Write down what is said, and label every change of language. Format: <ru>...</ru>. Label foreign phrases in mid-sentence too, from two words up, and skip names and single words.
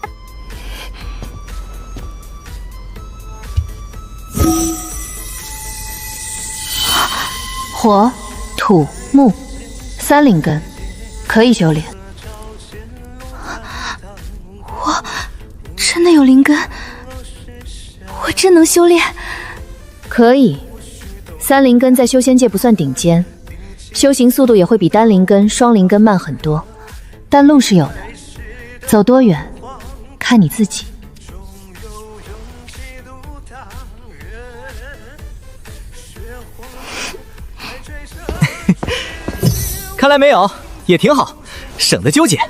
<zh>火、土、木，3靈根，可以修煉。我真的有靈根，我真能修煉。可以，3靈根在修仙界不算頂尖，修行速度也會比單靈根、雙靈根慢很多，但路是有的，走多遠，看你自己。看来没有，也挺好，省得纠结。</zh>